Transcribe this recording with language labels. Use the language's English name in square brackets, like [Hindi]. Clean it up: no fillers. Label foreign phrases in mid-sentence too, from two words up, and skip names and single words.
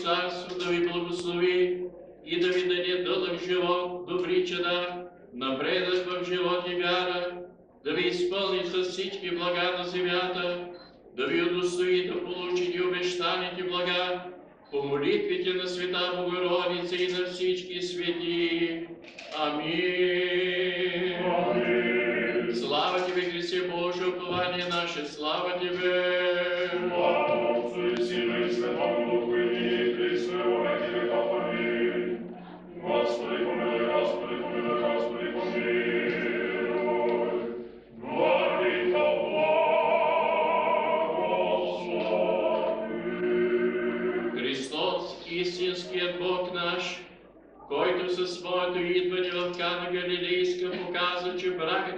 [Bulgarian] Царство да ви благослови и да ви даде дълъг живот, добри чада, напредък в живот и вяра, да ви изпълни с всички блага на земята, да ви удостои да получите обещаните блага по молитвите на Света Богородица и на всички свети. Амин. Слава Тебе, Христе Боже, упование наше, слава Тебе. [Church Slavic] Слава Отцу и Сину и Святому Духу, и ныне и присно, и во веки веков. Аминь. Господи, помилуй, Господи, помилуй, Господи, помилуй. [Bulgarian] Молитва благослови. Христос, истинският Бог наш, който със своето идване в Кана Галилейска показа, че бракът